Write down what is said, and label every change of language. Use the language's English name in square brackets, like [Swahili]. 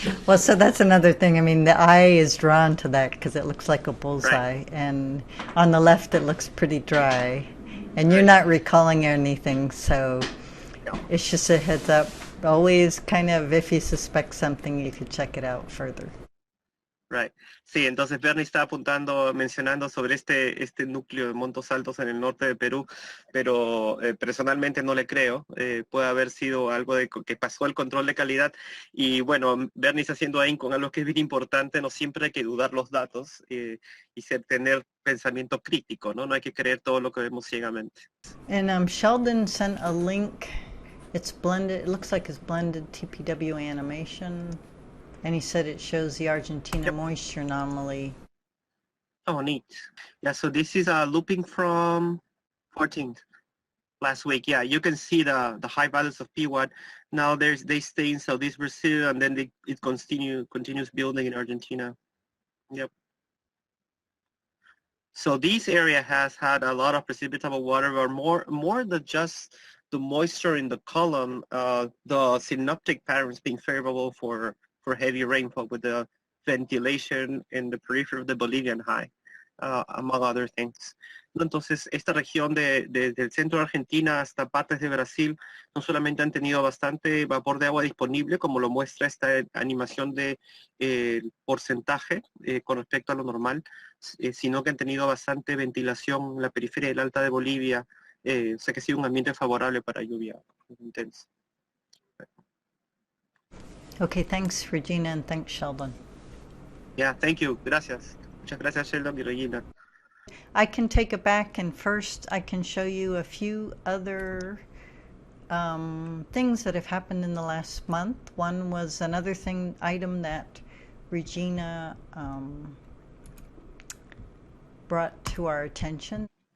[English] Well, so that's another thing. I mean, the eye is drawn to that because it looks like a bullseye, Right. and on the left it looks pretty dry, and you're not recalling anything, so it's just a heads up. Always kind of, if you suspect something, you could check it out further. Right. [Spanish] Sí, entonces Bernie está mencionando sobre este núcleo de montos altos en el norte de Perú, pero personalmente no le creo. Puede haber sido algo que pasó el control de calidad. Y bueno, Bernie está haciendo ahí con algo que es bien importante. No siempre hay que dudar los datos y tener pensamiento crítico, ¿no? No hay que creer todo lo que vemos ciegamente. [English] And Sheldon sent a link. It's blended. It looks like it's blended TPW animation. And he said it shows the Argentina moisture anomaly. Oh, neat. Yeah, so this is looping from 14th last week. Yeah, you can see the high values of P1. Now they stay in Southeast Brazil, and then it continues building in Argentina. Yep. So this area has had a lot of precipitable water, but more than just the moisture in the column, the synoptic patterns being favorable for heavy rainfall with the ventilation in the periphery of the Bolivian high, among other things. [Spanish] Entonces, esta región desde el centro de Argentina hasta partes de Brasil no solamente han tenido bastante vapor de agua disponible, como lo muestra esta animación de porcentaje con respecto a lo normal, sino que han tenido bastante ventilación en la periferia del Alta de Bolivia, o sea que ha sido un ambiente favorable para lluvia intensa. [English] Okay, thanks, Regina, and thanks, Sheldon. Yeah, thank you. [Spanish] Gracias. Muchas gracias, Sheldon y Regina. [English] I can take it back, and first I can show you a few other things that have happened in the last month. One was another item that Regina brought to our attention.